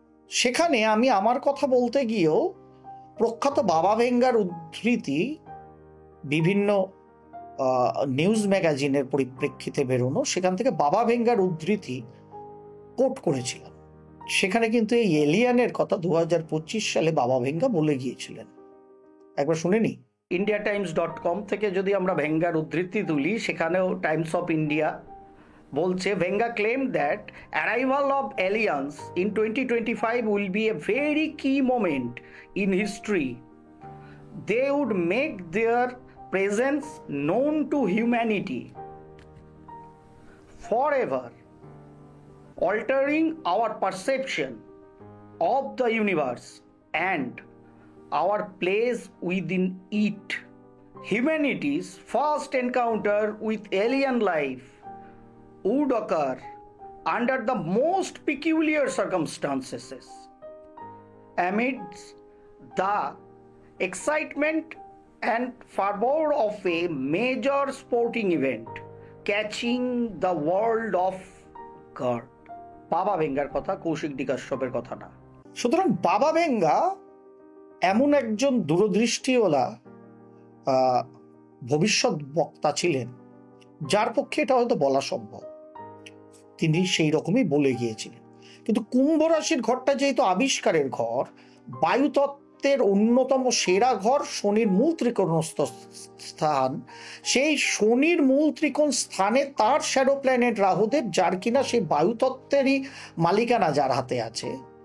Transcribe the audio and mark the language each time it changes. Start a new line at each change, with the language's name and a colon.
Bangla: সেখানে আমি আমার কথা বলতে গিয়েও প্রখ্যাত বাবা ভেঙ্গার উদ্ধৃতি বিভিন্ন নিউজ ম্যাগাজিনের পরিপ্রেক্ষিতে বেরোনো, সেখান থেকে বাবা ভেঙ্গার উদ্ধৃতি কোট করেছিলাম। সেখানে কিন্তু এই এলিয়ানের কথা 2025 সালে বাবা ভেঙ্গা বলে গিয়েছিলেন, একবার শুনে নি।
English: indiatimes.com
Bangla: থেকে যদি আমরা ভেঙ্গার উদ্ধৃতি তুলি, সেখানেও টাইমস অফ ইন্ডিয়া বলছে,
English: Vanga claimed that arrival of aliens in 2025 will be a very key moment in history. They would make their presence known to humanity forever, altering our perception of the universe and our place within it. Humanity's first encounter with alien life would occur under the most peculiar circumstances, amidst the excitement and fervor of a major sporting event catching the world off guard.
Bangla: বাবা ভেঙ্গার কথা, কৌশিক ডিকাশ্যপের কথা না। সুতরাং বাবা ভেঙ্গা এমন একজন দূরদৃষ্টিওয়ালা ভবিষ্যৎ বক্তা ছিলেন, যার পক্ষে এটা হয়তো বলা সম্ভব। তিনি সেই রকমই বলে গিয়েছিলেন। কিন্তু কুম্ভ রাশির ঘরটা যেহেতু আবিষ্কারের ঘর, বায়ুতত্ত্বের অন্যতম সেরা ঘর, শনির মূল ত্রিকোণস্থ স্থান, সেই শনির মূল ত্রিকোণ স্থানে তার শ্যাডো প্ল্যানেট রাহুদেব, যার কিনা সেই বায়ুতত্ত্বেরই মালিকানা যার হাতে আছে,